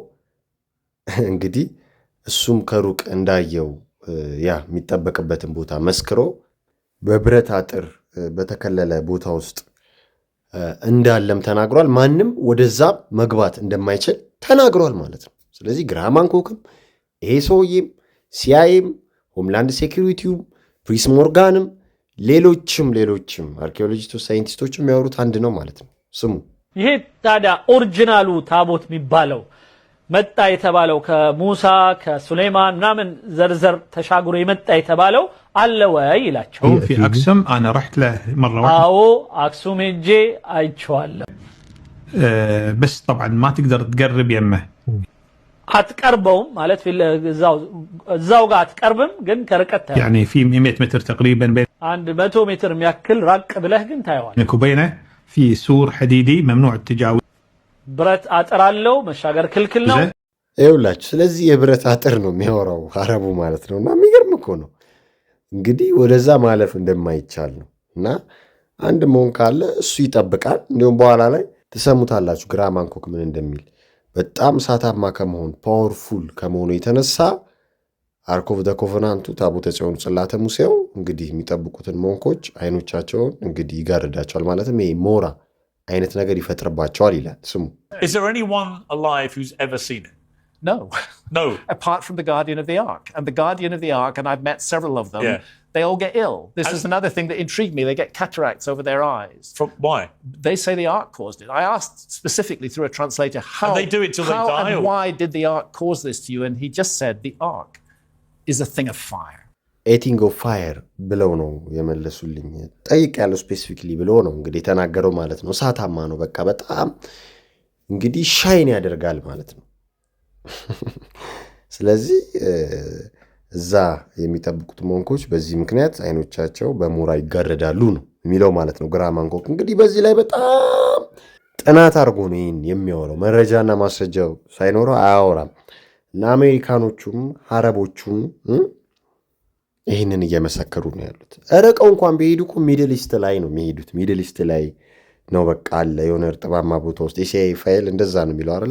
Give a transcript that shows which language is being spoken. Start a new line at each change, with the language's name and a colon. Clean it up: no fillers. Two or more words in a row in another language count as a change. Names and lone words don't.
Amharic: እንግዲህ እሱም ከሩቅ እንዳየው ያ የሚጠበቅበትን ቦታ መስክሮ በብረት አጥር በተከለለ ቦታ ውስጥ እንዳለም ተናግሯል። ማንም ወደዛ መግባት እንደማይችል ተናግሯል ማለት ነው። ስለዚህ ግራሃም ሃንኮክም ይሄ ሰውዬም ሲአይኤም ሆምላንድ ሴኩሪቲውም ፕሪስ ሞርጋንም ሌሎችም አርኪኦሎጂስቶች ሳይንቲስቶች የሚያወሩት አንድ ነው ማለት ነው። ስሙ። ይሄ ታዲያ ኦሪጂናሉ ታቦት የሚባለው መጣ የተባለው ከሙሳ ከሱሌማን ምናምን ዘርዘር ተሻግሮ የመጣ የተባለው አለ ወይ ይላቸው።
Arabic: في أكسوم أنا رحت له مرة واحدة.
Amharic: አዎ አክሱም ሄጄ አይቼዋለሁ።
Arabic: بس طبعا ما تقدر تقرب يمه.
Amharic: አትቀርበውም ማለት እዛው ጋር አትቀርብም፣ ግን ከርቀት ታየዋለህ።
Arabic: يعني في 100 متر تقريبا بين
Amharic: 100 ሜትር የሚያክል ራቅ ብለህ ግን ታየዋለህ።
Arabic: بينك وبينه في سور حديدي ممنوع التجاوز.
Amharic: ብረት አጥር አለው፣ መሻገር ክልክል ነው። ይኸውላችሁ ስለዚህ የብረት አጥር ነው የሚያወራው አረቡ ማለት ነውና የሚገርም እኮ ነው። እንግዲህ ወደዛ ማለፍ እንደማይቻል ነው። እና አንድ መሆን ካለ እሱ ይጠብቃል። እንዲሁም በኋላ ላይ ትሰሙታላችሁ ግራሃም ሃንኮክ ምን እንደሚል። በጣም እሳታማ ከመሆን ፓወርፉል ከመሆኑ የተነሳ
English: ark of the covenant
Amharic: ታቦተ ጽዮን ጽላተ ሙሴው እንግዲህ የሚጠብቁትን ሞንኮች አይኖቻቸውን እንግዲህ ይጋርዳቸዋል። ማለትም ይሄ ሞራ አይነት ነገር ይፈጥርባቸዋል ይላል። ስሙ።
English: Is there anyone alive who's ever seen it? No. Apart from the guardian of the ark. And the guardian of the ark, and I've met several of them, they all get ill. This is another thing that intrigued me. They get cataracts over their eyes. Why? They say the ark caused it. I asked specifically through a translator how and they do it till they die, and why did the ark cause this to you? And he just said the ark is a thing of fire. a thing of fire
Amharic: ብለው ነው የመለሱልኝ። ጠይቅ ያለው ስፔሲፊክሊ ብለው ነው እንግዲህ የተናገረው ማለት ነው። እሳታማ ነው በቃ በጣም እንግዲህ ሻይን ያደርጋል ማለት ነው። ስለዚህ እዛ የሚጠብቁት ሞንኮች በዚህ ምክንያት አይኖቻቸው በሞራ ይጋረዳሉ ነው የሚለው ማለት ነው። ግራሃም ሃንኮክ እንግዲህ በዚህ ላይ በጣም ጥናት አድርጎ ነው ይህን የሚያወራው። መረጃና ማስረጃው ሳይኖረው አያወራም። እና አሜሪካኖቹም አረቦቹም ይህንን እየመሰከሩ ነው ያሉት። ርቀው እንኳን ቢሄዱ እኮ ሚድል ኢስት ላይ ነው የሚሄዱት። ሚድል ኢስት ላይ ነው በቃ አለ የሆነ እርጥባማ ቦታ ውስጥ የሲአይኤ ፋይል እንደዛ ነው የሚለው አይደለ?